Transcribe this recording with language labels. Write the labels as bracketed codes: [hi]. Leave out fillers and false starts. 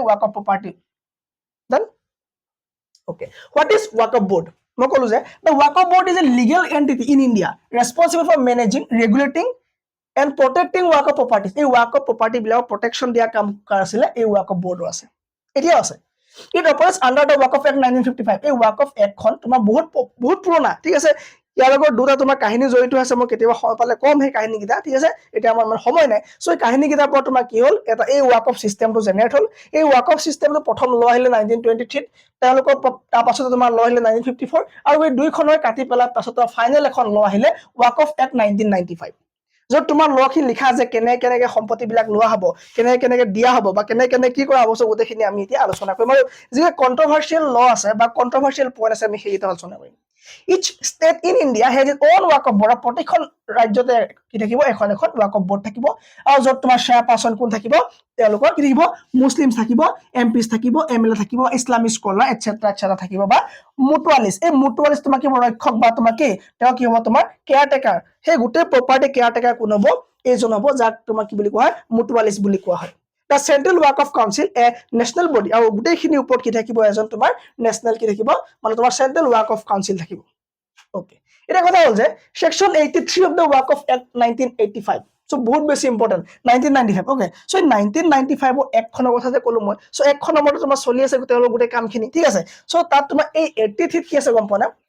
[en] ৱাকফ property. Done? Okay. What is Waqf Board? [as] মই ক'লো যে [en] the Waqf Board is a legal entity in India responsible for managing, regulating and protecting Waqf properties. [as] এই Waqf property বিলাকক protection দিয়া কাম কাৰ আছিলে? এই Waqf Board আছে, এতিয়াও আছে। [en] It operates under the Waqf Act 1955. [as] এই Waqf Act খন তোমাৰ বহুত পুৰণা, ঠিক আছে। ইয়াৰ লগত দুটা তোমাৰ কাহিনী জড়িত আছে, মই কেতিয়াবা সময় পালে কম সেই কাহিনীকেইটা, ঠিক আছে, এতিয়া আমাৰ মানে সময় নাই। চ' এই কাহিনীকেইটাৰ পৰা তোমাৰ কি হ'ল, এটা এই ৱাকফ চিষ্টেমটো জেনেৰেট হ'ল। এই ৱাকফ চিষ্টেমটো প্ৰথম ল আহিলে 1923, তেওঁলোকৰ তাৰ পাছতে তোমাৰ ল আহিলে 1954, আৰু এই দুইখনৰ কাটি পেলাই পাছত ফাইনেল এখন ল আহিলে ৱাকফ এক্ট 1995, য'ত তোমাৰ লখিনি লিখা আছে কেনেকে সম্পত্তিবিলাক লোৱা হ'ব, কেনেকে দিয়া হ'ব, বা কেনেকে কি কৰা হ'ব। চ' গোটেইখিনি আমি এতিয়া আলোচনা কৰিম, আৰু যি কণ্ট্ৰভাৰ্চিয়েল ল আছে বা কণ্ট্ৰভাৰ্চিয়েল পইণ্ট আছে আমি সেইকেইটা আলোচনা কৰিম। [en] Each state in India has its own Waqf Board. [as] প্ৰতিখন ৰাজ্যতে কি থাকিব? এখন এখন Waqf Board থাকিব, আৰু য'ত তোমাৰ চেয়াৰপাৰ্চন কোন থাকিব? তেওঁলোকৰ কি থাকিব? মুছলিম থাকিব, এমপিছ থাকিব, এমএলএ থাকিব, ইছলামিক স্কলাৰ এটচেট্ৰা থাকিব, বা মুটুৱালিছ। এই মুটুৱালিছ তোমাৰ কি ৰক্ষক বা তোমাৰ কি তেওঁ কি হ'ব? তোমাৰ কেয়াৰটেকাৰ। সেই গোটেই প্ৰপাৰ্টি কেয়াৰটেকাৰ কোন হ'ব? এইজন হ'ব, যাক তোমাৰ কি বুলি কোৱা হয়? মুটুৱালিছ বুলি কোৱা হয়। [en] The Central Waqf Council, a national body, [as] আৰু গোটেইখিনিৰ ওপৰত কি থাকিব? এজন তোমাৰ নেশ্যনেল কি থাকিব? মানে তোমাৰ চেন্ট্ৰেল Waqf Council থাকিব। ওকে, এটা কথা হ'ল যে section 83 of the Waqf Act 1985, চ' বহুত বেছি ইম্পৰ্টেণ্ট, 1995। ওকে, চ' 1995 এক্টখনৰ কথা যে ক'লো মই, চ' এক্টখনৰ মতে তোমাৰ চলি আছে তেওঁলোকৰ গোটেই কামখিনি, ঠিক আছে। চ' তাত তোমাৰ এই 83 কি আছে গম পোৱা না?